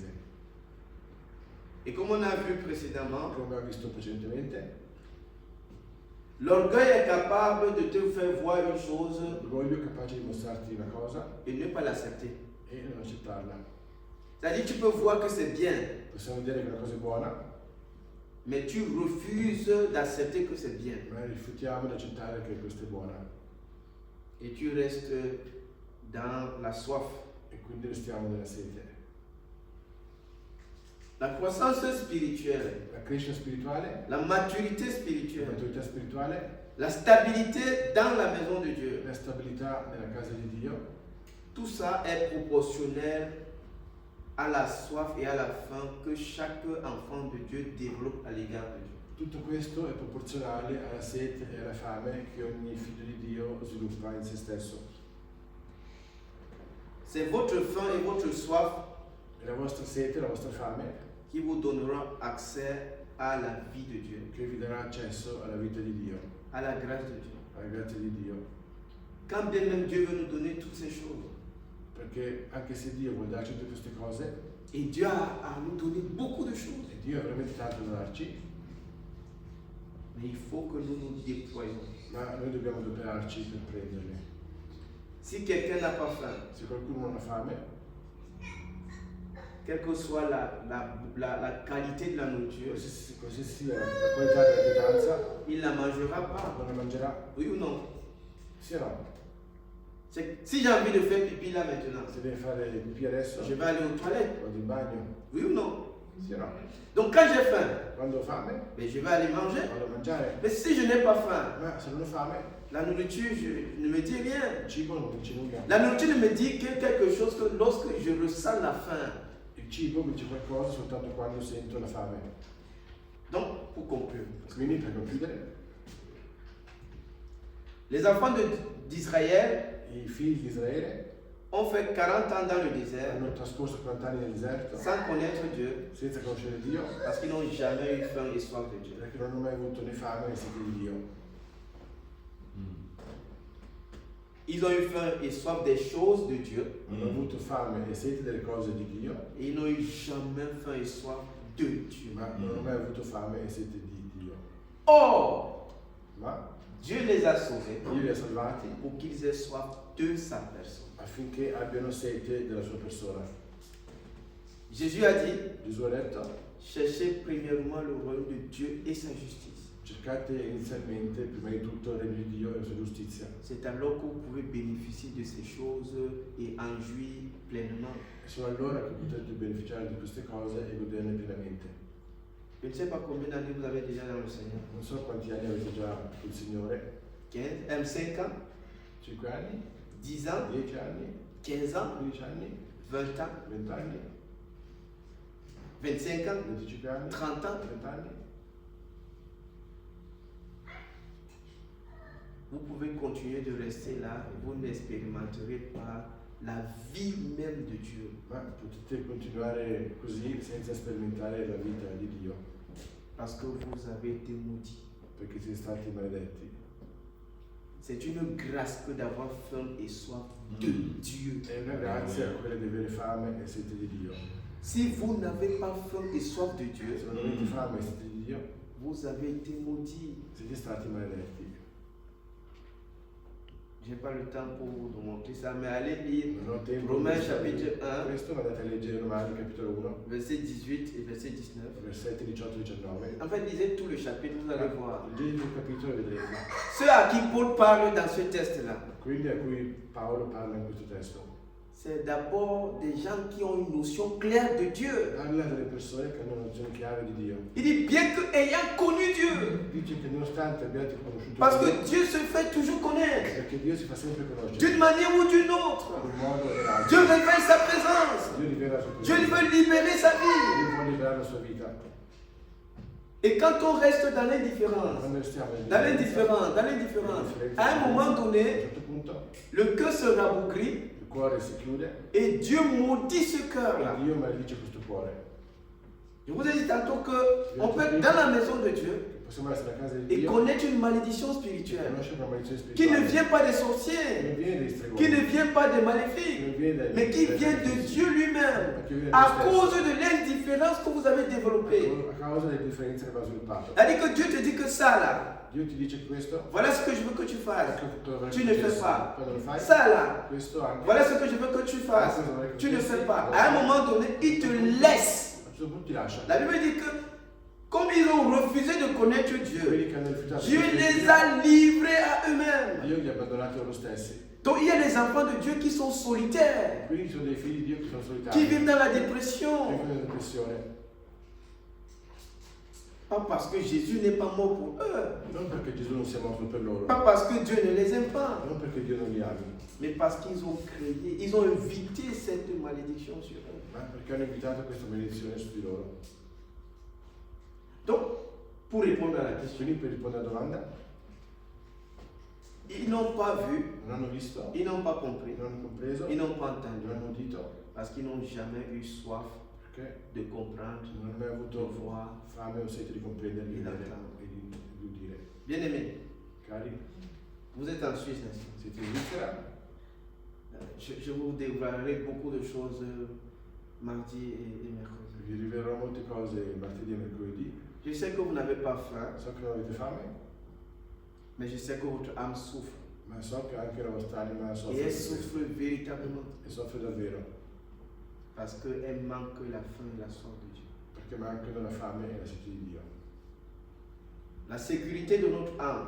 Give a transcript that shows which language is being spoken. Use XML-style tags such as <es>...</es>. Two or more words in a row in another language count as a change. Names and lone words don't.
<fr>Et comme on a vu précédemment,</fr> <it>Come abbiamo visto precedentemente,</it> <fr>l'orgueil est capable de te faire voir une chose</fr> <it>l'orgoglio è capace di mostrarti una cosa</it> <fr>et ne pas l'accepter.</fr> <it>e non accettarla.</it> <fr>C'est-à-dire tu peux voir que c'est bien,</fr> <it>Possiamo dire che una cosa è buona,</it> <fr>mais tu refuses d'accepter que c'est bien.</fr> <it>ma rifiutiamo di accettare che questa è buona</it> <fr>Et tu restes dans la soif.</fr> <it>e quindi restiamo nella sete.</it> <fr>La croissance spirituelle,</fr> <it>La crescita spirituale,</it> <fr>la maturité</fr> <it>la</it> <fr>spirituelle,</fr> <it>maturità spirituale,</it> <fr>la stabilité dans la maison de Dieu,</fr> <it>la stabilità nella casa di Dio,</it> <fr>tout ça est proportionnel à la soif et à la faim que chaque enfant de Dieu développe à l'égard de Dieu.</fr> <it>Tutto questo è proporzionale alla sete e alla fame che ogni figlio di Dio sviluppa in se stesso.</it> <fr>C'est votre faim et votre soif</fr> <it>È la vostra sete, la vostra fame</it> <fr>qui vous donnera accès à la vie de Dieu,</fr> <it>che vi darà accesso alla vita di Dio,</it> <fr>à la grâce de Dieu.</fr> <it>alla grazia di Dio.</it> <fr>Quand bien même Dieu veut nous donner toutes ces choses,</fr> <it>Perché anche se Dio vuole darci tutte queste cose,</it> <fr>et Dieu a à nous donner beaucoup de choses,</fr> <it>e Dio ha veramente tanto da darci,</it> <fr>mais il faut que nous nous déployions.</fr> <it>ma noi dobbiamo adoperarci per prenderle.</it> <fr>Si quelqu'un n'a pas faim,</fr> <it>Se qualcuno non ha fame,</it> <fr>quelle que soit la qualité de la nourriture,</fr> <it>qualsiasi sia la qualità della pietanza,</it> <fr>il ne la mangera pas.</fr> <it>non la mangerà,</it> <fr>Oui ou non?</fr> <it>sì o no?</it> <fr>Si j'ai envie de faire pipi là maintenant,</fr> <it>Se deve fare pipì adesso,</it> <fr>je vais aller aux toilettes.</fr> <it>vado in bagno,</it> <fr>Oui ou non?</fr> <it>sì o no?</it> <fr>Donc quand j'ai faim,</fr> <it>Quando ho fame,</it> <fr>ben, je vais aller manger.</fr> <it>vado a mangiare,</it> <fr>Mais si je n'ai pas faim,</fr> <it>ma se non ho fame,</it> <fr>la nourriture ne me dit rien.</fr> <it>il cibo non mi dice nulla.</it> <fr>La nourriture ne me dit que quelque chose que lorsque je ressens la faim.</fr> <it>Il cibo mi dice qualcosa soltanto quando sento la fame.</it> <fr>Donc, pour conclure,</fr> <it>Quindi, per concludere,</it> <fr>les enfants d'Israël</fr> <it>i figli di Israele</it> <fr>ont fait 40 ans dans le désert</fr> <it>hanno trascorso 40 anni nel deserto</it> <fr>sans connaître Dieu</fr> <it>senza conoscere Dio,</it> <fr>parce qu'ils n'ont jamais eu faim et soif de Dieu.</fr> <it>perché non hanno mai avuto né fame né sete di Dio.</it> <fr>Ils ont eu faim et soif des choses de Dieu</fr> <it>Hanno avuto fame e sete delle cose di Dio,</it> <fr>et ils n'ont eu jamais faim et soif de Dieu.</fr> <it>ma non hanno mai avuto fame e sete di Dio.</it> <fr>Or,</fr> <it>Ma</it> <fr>Dieu les a sauvés</fr> <it>Dio li ha salvati</it> <fr>pour qu'ils aient soif de sa personne.</fr> <it>affinché abbiano sete della sua persona.</it> <fr>Jésus a dit,</fr> <it>Gesù ha detto:</it> <fr>cherchez premièrement le royaume de Dieu et sa justice.</fr> <it>cercate inizialmente, prima di tutto, il regno di Dio e la sua giustizia.</it> <fr>C'est alors que vous pouvez bénéficier de ces choses et en jouir pleinement.</fr> <it>E solo allora che potete beneficiare di queste cose e goderne pienamente.</it> <fr>Je ne sais pas combien d'années vous avez déjà dans le Seigneur.</fr> <it>Non so quanti anni avete già col Signore,</it> <fr>5 ans,</fr> <it>5 anni,</it> <fr>10 ans,</fr> <it>10 anni,</it> <fr>15 ans,</fr> <it>15 anni,</it> <fr>20 ans,</fr> <it>20 anni,</it> <fr>25 ans,</fr> <it>25 anni,</it> <fr>30 ans.</fr> <it>30 anni.</it> <fr>Vous pouvez continuer de rester là et vous n'expérimenterez pas la vie même de Dieu.</fr> <it>Ma potete continuare così senza sperimentare la vita di Dio,</it> <fr>Parce que vous avez été maudits.</fr> <it>perché siete stati maledetti.</it> <fr>C'est une grâce que d'avoir faim et soif de Dieu.</fr> <it>È una grazia quella di avere fame e sete di Dio.</it> <fr>Si vous n'avez pas faim et soif de Dieu,</fr> <it>Se non avete fame e sete di Dio,</it> <fr>vous avez été maudits.</fr> <it>siete stati maledetti.</it> <fr>Je n'ai pas le temps pour vous montrer ça, mais allez lire</fr> <it>Non ho tempo.</it> <fr>Romains chapitre 1,</fr> <it>Questo, ma andate a leggere Romani capitolo 1,</it> <fr>verset 18 et verset 19.</fr> <it>versetti 18-19.</it> <fr>En fait, lisez tout le chapitre, vous allez voir.</fr> <it>Leggete il capitolo e vedrete.</it> <fr>Ceux à qui Paul parle dans ce texte-là,</fr> <it>Quindi a cui Paolo parla in questo testo.</it> <fr>c'est d'abord des gens qui ont une notion claire de Dieu.</fr> <it>Parla delle persone che hanno una nozione chiara di Dio.</it> <fr>Il dit bien que ayant connu Dieu,</fr> <it>Dice che nonostante abbiate conosciuto</it> <fr>parce</fr> <it>Dio,</it> <fr>que Dieu se fait toujours connaître,</fr> <it>perché Dio si fa sempre conoscere</it> <fr>d'une manière ou d'une autre.</fr> <it>in un modo o l'altro.</it> <fr>Dieu révèle sa présence.</fr> <it>Dio rivela la sua</it> <fr>Dieu</fr> <it>presenza.</it> <fr>veut libérer sa vie.</fr> <it>Dio vuole liberare la sua vita.</it> <fr>Et quand on reste dans l'indifférence,</fr> <it>Quando restiamo</it> <fr>dans l'indifférence, à un moment</fr> <it>a un</it> <fr>donné,</fr> <it>certo punto</it> <fr>le cœur se rabougrit</fr> <it>il cuore si chiude</it> <fr>et Dieu maudit ce cœur-là.</fr> <it>e Dio maledice questo cuore.</it> <fr>Je vous ai dit tantôt qu'on peut être dans la maison de Dieu</fr> <it>Possiamo essere a casa di</it> <fr>et</fr> <it>Dio</it> <fr>connaître une malédiction</fr> <it>e</it> <fr>spirituelle</fr> <it>conoscere una maledizione</it> <fr>qui ne</fr> <it>spirituale.</it> <fr>vient pas des</fr> <it>Non</it> <fr>sorciers,</fr> <it>viene dai stregoni,</it> <fr>qui ne vient pas des</fr> <it>non</it> <fr>maléfiques,</fr> <it>viene dai-</it> <fr>mais qui</fr> <it>dai</it> <fr>vient de</fr> <it>sacrifici,</it> <fr>Dieu lui-même</fr> <it>ma che viene</it> <fr>à</fr> <it>da Dio</it> <fr>cause</fr> <it>stesso,</it> <fr>de l'indifférence que vous avez développée.</fr> <it>a causa delle differenze che va sviluppato.</it> <fr>C'est-à-dire que Dieu te dit que ça là,</fr> <it>Dio ti dice questo,</it> <fr>voilà ce que je veux que tu fasses.</fr> <it>ecco</it> <fr>Tu ne fais pas.</fr> <it>Quando lo fai,</it> <fr>Ça là,</fr> <it>questo anche.</it> <fr>voilà ce que je veux que tu fasses. Tu ne fais pas. À un moment donné, il te laisse.</fr> <it>A un certo punto ti lascia.</it> <fr>La Bible dit que comme ils ont refusé de connaître Dieu,</fr> <it>Quelli che hanno rifiutato</it> <fr>Dieu</fr> <it>di</it> <fr>les</fr> <it>Dio,</it> <fr>a livrés à eux-mêmes.</fr> <it>Dio li ha abbandonati loro stessi.</it> <fr>Donc il y a des enfants de Dieu qui sont solitaires,</fr> <it>Quindi sono dei figli di Dio che sono</it> <fr>qui</fr> <it>solitari,</it> <fr>vivent dans la</fr> <it>che</it> <fr>dépression.</fr> <it>vivono nella depressione.</it> <fr>Pas parce que Jésus n'est pas mort pour eux.</fr> <it>Non perché Gesù non sia morto per loro,</it> <fr>Pas parce que Dieu ne les aime pas.</fr> <it>non perché Dio non li ami,</it> <fr>Mais parce qu'ils ont créé, ils ont invité cette malédiction sur eux.</fr> <it>ma perché hanno invitato questa maledizione su di loro.</it> <fr>Donc, pour répondre à la question,</fr> <it>Quindi per rispondere alla domanda,</it> <fr>ils n'ont pas vu,</fr> <it>non hanno visto,</it> <fr>ils n'ont pas compris,</fr> <it>non hanno compreso,</it> <fr>ils n'ont pas</fr> <it>non</it> <fr>entendu.</fr> <it>hanno udito,</it> <fr>Parce qu'ils n'ont jamais eu soif</fr> <it>perché</it> <fr>de comprendre,</fr> <it>non hanno mai</it> <fr>de</fr> <it>avuto</it> <fr>voir.</fr> <it>fame o sete di comprendere, di Di vedere latare. e di udire.</it> <fr>Bien-aimés,</fr> <it>Cari,</it> <fr>vous êtes en Suisse, n'est-ce pas?</fr> <it>siete in Svizzera,</it> <fr>Je vous dévoilerai beaucoup de choses mardi et mercredi.</fr> <it>vi rivelerò molte cose martedì e mercoledì.</it> <fr>Je sais que vous n'avez pas faim,</fr> <it>So che non avete fame,</it> <fr>mais je sais que votre âme souffre.</fr> <it>ma so che anche la vostra anima</it> <fr>Et</fr> <it>soffre</it> <fr>elle</fr> <it>per questo.</it> <fr>souffre véritablement</fr> <it>E soffre davvero,</it> <fr>parce qu'elle manque la faim et la soif de Dieu.</fr> <it>perché mancano la fame e la sete di Dio.</it> <fr>La sécurité de notre âme,</fr>